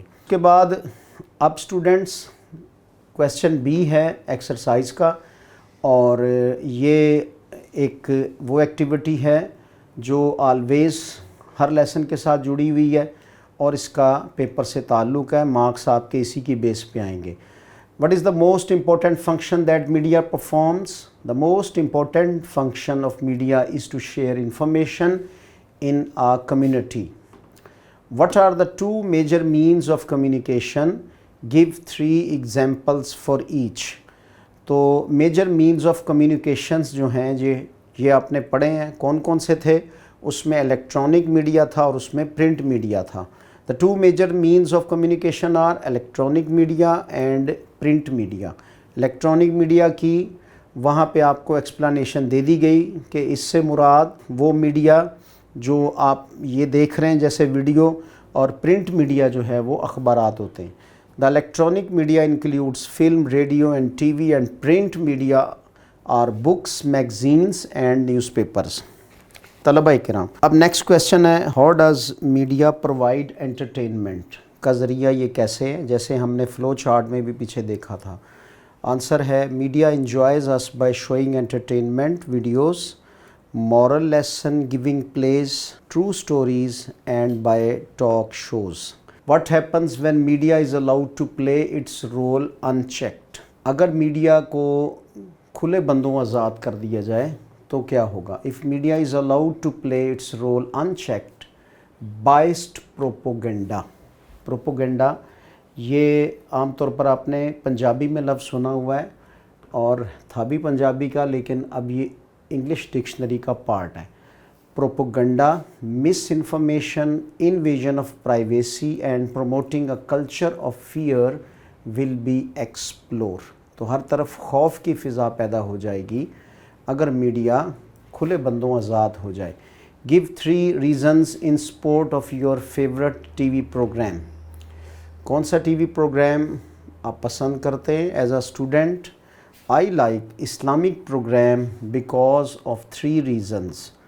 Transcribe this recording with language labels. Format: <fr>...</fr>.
<ur>اس کے بعد اب اسٹوڈنٹس کویسچن بی ہے ایکسرسائز کا، اور یہ ایک وہ ایکٹیویٹی ہے جو آلویز ہر لیسن کے ساتھ جڑی ہوئی ہے اور اس کا پیپر سے تعلق ہے. مارکس آپ کے اسی کی بیس پہ آئیں گے.</ur> <en>What is the most important function that media performs? The most important function of media is to share information in a community. What are the two major means of communication? Give 3 examples for each.</en> <ur>تو major means of communications جو ہیں یہ آپ نے پڑھے ہیں. کون کون سے تھے؟ اس میں الیکٹرانک میڈیا تھا اور اس میں پرنٹ میڈیا تھا.</ur> <en>The two major means of communication are electronic media and print media.</en> <ur>Electronic media کی وہاں پہ آپ کو ایکسپلانیشن دے دی گئی کہ اس سے مراد وہ میڈیا جو آپ یہ دیکھ رہے ہیں جیسے ویڈیو، اور پرنٹ میڈیا جو ہے وہ اخبارات ہوتے ہیں.</ur> <en>The electronic media includes film, radio and TV, and print media are books, magazines and newspapers.</en> <ur>طلبہ کرام، اب نیکسٹ کویسچن ہے</ur> <en>How does media provide entertainment.</en> <ur>کا ذریعہ یہ کیسے ہے، جیسے ہم نے فلو چارٹ میں بھی پیچھے دیکھا تھا.</ur> <en>Answer ہے media enjoys us by showing entertainment videos, moral lesson giving plays, true stories and by talk shows. What happens when media is allowed to play its role unchecked.</en> <ur>اگر media کو کھلے بندوں آزاد کر دیا جائے تو کیا ہوگا؟</ur> <en>If media is allowed to play its role unchecked, biased propaganda.</en> <ur>Propaganda یہ عام طور پر آپ نے پنجابی میں لفظ سنا ہوا ہے اور تھا بھی پنجابی کا، لیکن اب یہ انگلش ڈکشنری کا پارٹ ہے.</ur> <en>Propaganda misinformation, invasion of privacy and promoting a culture of fear will be explore.</en> <ur>تو ہر طرف خوف کی فضا پیدا ہو جائے گی اگر میڈیا کھلے بندوں آزاد ہو جائے.</ur> <en>Give 3 reasons in support of your favourite T V programme.</en> <ur>کون سا ٹی وی پروگرام آپ پسند کرتے ہیں as a student?</ur> <en>I like Islamic programme because of 3 reasons.</en>